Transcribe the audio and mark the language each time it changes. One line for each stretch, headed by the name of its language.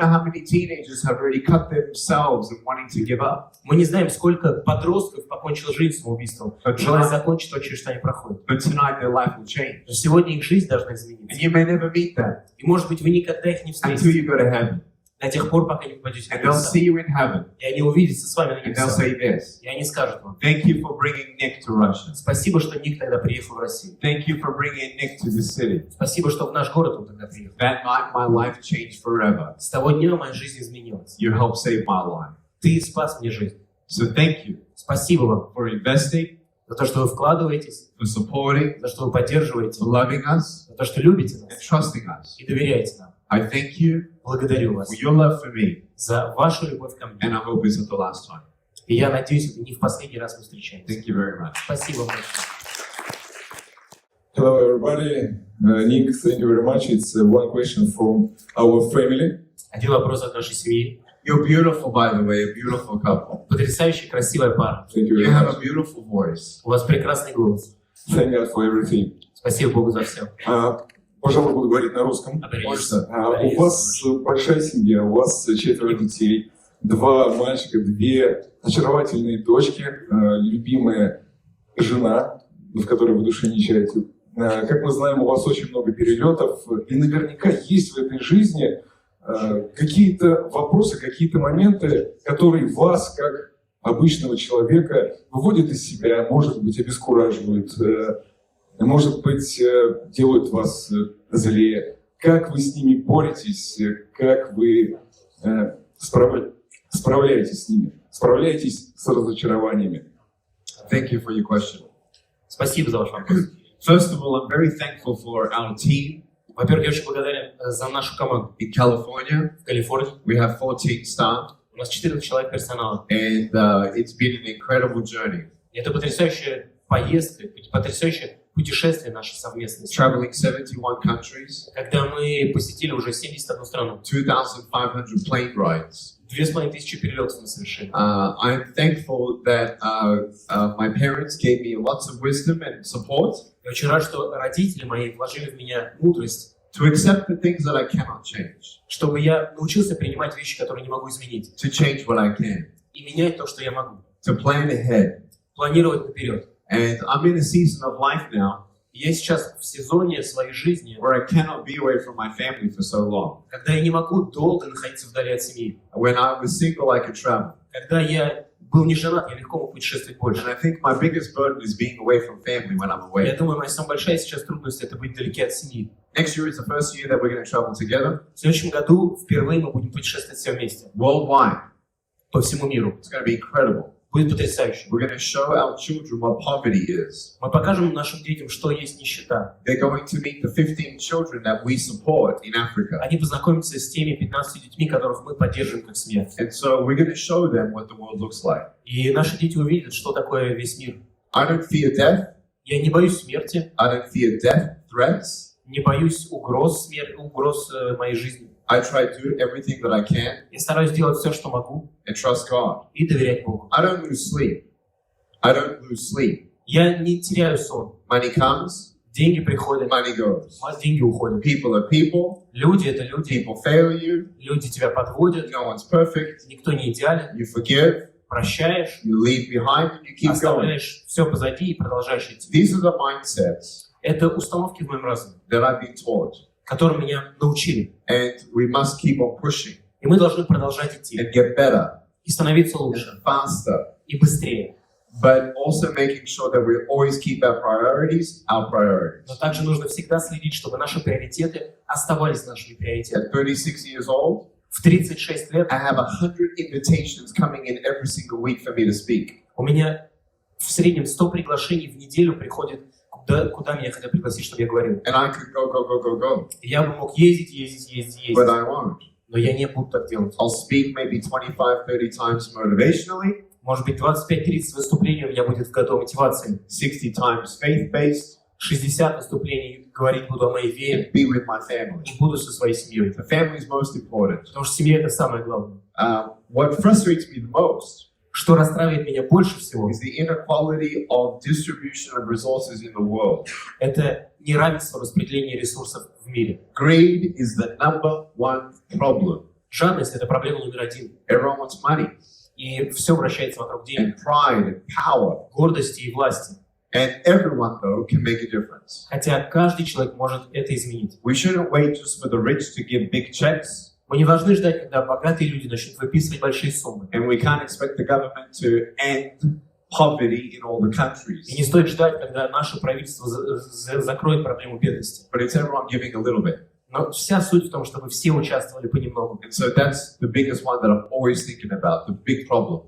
English: know how many teenagers have already cut themselves and wanting to give up.
Russian: Мы не знаем, сколько подростков покончило жизнь самоубийством, желая закончить то, через что они проходят.
English: But tonight their life will change.
Russian: Но сегодня их жизнь должна
English: And
Russian: измениться.
English: you may never meet them
Russian: И, может быть, вы никогда их не
English: until
Russian: встретите
English: you go to heaven.
Russian: до тех пор, пока не попадете
English: And
Russian: на
English: they'll
Russian: небеса.
English: see you in heaven.
Russian: И они увидятся с вами на
English: And they'll
Russian: небесах.
English: say this.
Russian: И они скажут вам:
English: Thank you for bringing Nick to Russia.
Russian: спасибо, что Ник тогда приехал в Россию.
English: Thank you for bringing Nick to the city.
Russian: Спасибо, что в наш город он тогда приехал.
English: That night my life changed forever.
Russian: С того дня моя жизнь изменилась.
English: You helped save my life.
Russian: Ты спас мне жизнь.
English: So thank you
Russian: Спасибо вам
English: for investing,
Russian: за то, что вы вкладываетесь,
English: for supporting,
Russian: за что вы поддерживаете,
English: for loving us,
Russian: за то, что любите
English: and
Russian: нас
English: trusting us.
Russian: и доверяете нам.
English: I thank you
Russian: Благодарю вас
English: for your love for me,
Russian: за вашу любовь ко мне.
English: and I hope it's not the last time.
Russian: И я надеюсь, это не в последний раз мы встречаемся.
English: Thank you very much.
Russian: Спасибо вам большое.
English: Hello, everybody. Nick, thank you very much. It's one question from our family.
Russian: Один вопрос от нашей семьи.
English: You're beautiful, by the way, a beautiful couple.
Russian: Потрясающая, красивая пара.
English: Thank you You very have a much. beautiful voice.
Russian: У вас прекрасный голос.
English: Thank God for everything.
Russian: Спасибо Богу за все. Пожалуй, буду говорить на русском. У вас большая семья, у вас 4 детей, 2 мальчика, 2 очаровательные дочки, любимая жена, в которой вы души не чаете. Как мы знаем, у вас очень много перелетов, и наверняка есть в этой жизни какие-то вопросы, какие-то моменты, которые вас, как обычного человека, выводят из себя, может быть, обескураживают, может быть, делают вас злее. Как вы с ними боретесь, как вы справляетесь с ними, справляетесь с разочарованиями?
English: Thank you for your question.
Russian: Спасибо за ваш вопрос.
English: First of all, I'm very thankful for our team
Russian: Во-первых, я очень благодарен за нашу команду.
English: in California.
Russian: В Калифорнии
English: We have 14 staff,
Russian: у нас 14 человек персонала.
English: and it's been an incredible journey.
Russian: И это потрясающая поездка, потрясающее путешествие наше совместное.
English: Traveling 71 countries,
Russian: Когда мы посетили уже 71 страну.
English: 2,500 plane rides.
Russian: 2500 перелетов мы совершили.
English: I'm thankful that my parents gave me lots of wisdom and support
Russian: Я очень рад, что родители мои вложили в меня мудрость,
English: to accept the things that I cannot change,
Russian: чтобы я научился принимать вещи, которые не могу изменить,
English: to change what I can,
Russian: и менять то, что я могу.
English: to plan ahead.
Russian: Планировать наперед.
English: And I'm in a season of life now
Russian: Я сейчас в сезоне своей жизни,
English: where I cannot be away from my family for so long.
Russian: когда я не могу долго находиться вдали от семьи.
English: When I was single, I could travel.
Russian: Когда я был не женат, я легко мог путешествовать
English: And
Russian: больше.
English: I think my biggest burden is being away from family when I'm
Russian: Я
English: away.
Russian: думаю, моя самая большая сейчас трудность — это быть вдалеке от семьи.
English: Next year is the first year that we're going to travel together
Russian: В следующем году впервые мы будем путешествовать все вместе,
English: worldwide.
Russian: по всему миру.
English: It's going to be incredible.
Russian: Будет потрясающе.
English: We're going to show our children what poverty is.
Russian: Мы покажем нашим детям, что есть нищета.
English: They're going to meet the 15 children that we support in Africa.
Russian: Они познакомятся с теми 15 детьми, которых мы поддерживаем как семья.
English: And so we're going to show them what the world looks like.
Russian: И наши дети увидят, что такое весь мир.
English: I don't fear death.
Russian: Я не боюсь смерти,
English: I don't fear death threats.
Russian: не боюсь угроз моей жизни.
English: I try to do everything that I can
Russian: Я стараюсь делать все, что могу,
English: and trust God.
Russian: и доверять Богу.
English: I don't lose sleep. I don't lose sleep.
Russian: Я не теряю сон.
English: Money comes,
Russian: Деньги приходят,
English: money goes.
Russian: деньги уходят.
English: People are people.
Russian: Люди — это люди.
English: People fail you.
Russian: Люди тебя подводят.
English: No one's perfect.
Russian: Никто не идеален.
English: You forgive.
Russian: Прощаешь,
English: You leave behind and you keep going.
Russian: оставляешь все позади и продолжаешь идти.
English: These are the mindsets
Russian: Это установки в моем разуме,
English: that I've been taught.
Russian: которым меня научили.
English: And we must keep on pushing
Russian: И мы должны продолжать идти.
English: and get better
Russian: И становиться лучше.
English: and faster.
Russian: И быстрее.
English: But also making sure that we always keep our priorities.
Russian: Но также нужно всегда следить, чтобы наши приоритеты оставались нашими приоритетами.
English: At 36 years old,
Russian: В 36 лет
English: I have 100 invitations coming in every single week for me to speak.
Russian: у меня в среднем 100 приглашений в неделю приходит, куда меня хотят пригласить, чтобы я говорил.
English: And I could go.
Russian: И я бы мог ездить,
English: But I won't.
Russian: но я не буду так делать.
English: I'll speak maybe 25-30 times motivationally,
Russian: Может быть, 25-30 выступлений у меня будет в году мотивации.
English: 60 times faith-based,
Russian: 60 выступлений говорить буду о моей вере
English: and be with my family.
Russian: и буду со своей семьей.
English: The family is most important.
Russian: Потому что семья — это самое главное.
English: What frustrates me the most
Russian: что расстраивает меня больше всего,
English: is the inequality of distribution of resources in the world.
Russian: это неравенство распределения ресурсов в мире.
English: Greed is the number one problem.
Russian: Жадность – это проблема номер один.
English: Everyone wants money
Russian: И все вращается вокруг денег,
English: and pride and power.
Russian: гордости и власти.
English: And everyone, though, can make a difference.
Russian: Хотя каждый человек может это изменить.
English: We shouldn't wait just for the rich to give big checks,
Russian: Мы не должны ждать, когда богатые люди начнут выписывать большие суммы.
English: and we can't expect the government to end poverty in all the
Russian: И
English: countries.
Russian: не стоит ждать, когда наше правительство закроет проблему бедности.
English: But it's everyone giving a little bit.
Russian: Но вся суть в том, чтобы все участвовали понемногу.
English: And so that's the biggest one that I'm always thinking about, the big problem.